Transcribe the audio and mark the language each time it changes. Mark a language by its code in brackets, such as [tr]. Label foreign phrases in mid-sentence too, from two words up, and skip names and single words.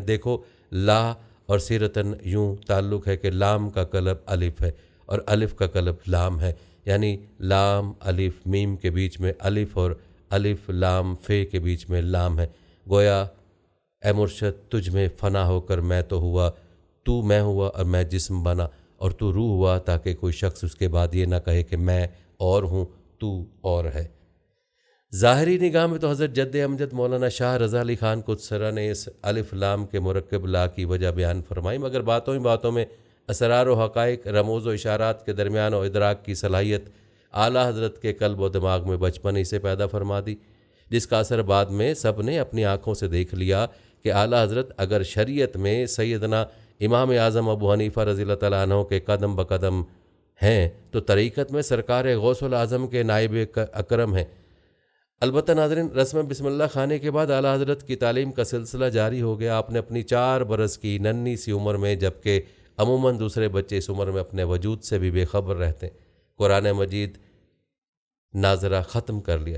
[ur] دیکھو لا اور سیرتاً یوں تعلق ہے کہ لام کا قلب الف ہے اور الف کا قلب لام ہے، یعنی لام الف میم کے بیچ میں الف اور الف لام فے کے بیچ میں لام ہے. گویا اے مرشد تجھ میں فنا ہو کر میں تو ہوا، تو میں ہوا اور میں جسم بنا اور تو روح ہوا، تاکہ کوئی شخص اس کے بعد یہ نہ کہے کہ میں اور ہوں تو اور ہے. ظاہری نگاہ میں تو حضرت جد امجد مولانا شاہ رضا علی خان قدسرہ نے اس الف لام کے مرکب لا کی وجہ بیان فرمائی، مگر باتوں ہی باتوں میں اسرار و حقائق رموز و اشارات کے درمیان اور ادراک کی صلاحیت اعلیٰ حضرت کے قلب و دماغ میں بچپن ہی سے پیدا فرما دی، جس کا اثر بعد میں سب نے اپنی آنکھوں سے دیکھ لیا کہ اعلیٰ حضرت اگر شریعت میں سیدنا امام اعظم ابو حنیفہ [ar] رضي الله تعالى عنه [ur] کے قدم بہ قدم ہیں تو طریقت میں سرکار غوث الاعظم کے نائب اکرم ہیں. البتہ ناظرین، رسم بسم اللہ خوانی کے بعد اعلیٰ حضرت کی تعلیم کا سلسلہ جاری ہو گیا. آپ نے اپنی 4 برس کی ننھی سی عمر میں، جبکہ عموماً دوسرے بچے اس عمر میں اپنے وجود سے بھی بے خبر رہتے ہیں، قرآن مجید ناظرہ ختم کر لیا.